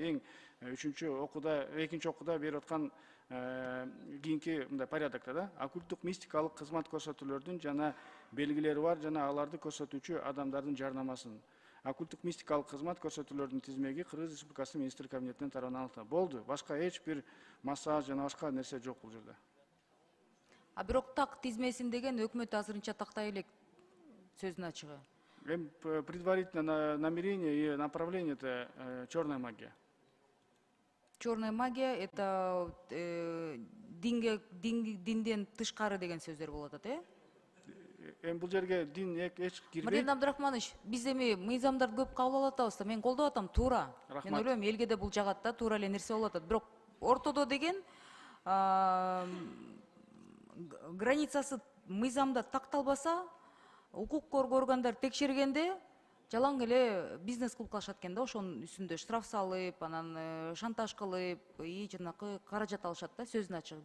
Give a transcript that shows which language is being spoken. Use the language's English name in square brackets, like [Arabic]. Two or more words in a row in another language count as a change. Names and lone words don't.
[Kyrgyz] Эң экинчи окууда берип аткан кийинки мындай порядокто да, оккульттук мистикалык кызмат көрсөтүүлөрдүн жана белгилери бар жана аларды көрсөтүүчү адамдардын жарнамасын. Оккульттук мистикалык кызмат көрсөтүүлөрдүн тизмеги Кыргыз Республикасы Министрлик кабинетинен тарабынан аныкталды. Болду. Башка эч бир массаж жана башка нерсе жок бул жерде. А бирок так тизмесин деген өкмөт азырынча тактай элек, сөздүн ачыгы. [Russian] Предварительное намерение и направление — это черная магия. Черная магия — это [Kyrgyz] динден тышкары деген сөздөр болуп атат, Бул жерге дин эч кирбейт. Марлен Абдрахманович, биз эми мыйзамдарды көп кабыл алып атабыз да, мен колдоп атам, туура. Мен ойлойм, элге да бул жагат да, туура эле нерсе болуп атат. Бирок ортодо деген границасы мыйзамда такталбаса, укук коргоо органдары текшергенде жалаң эле бизнес кылып калышат экен да, ошонун үстүндө штраф салып, анан шантаж кылып, жанакы каражат алышат да, сөздүн ачыгы.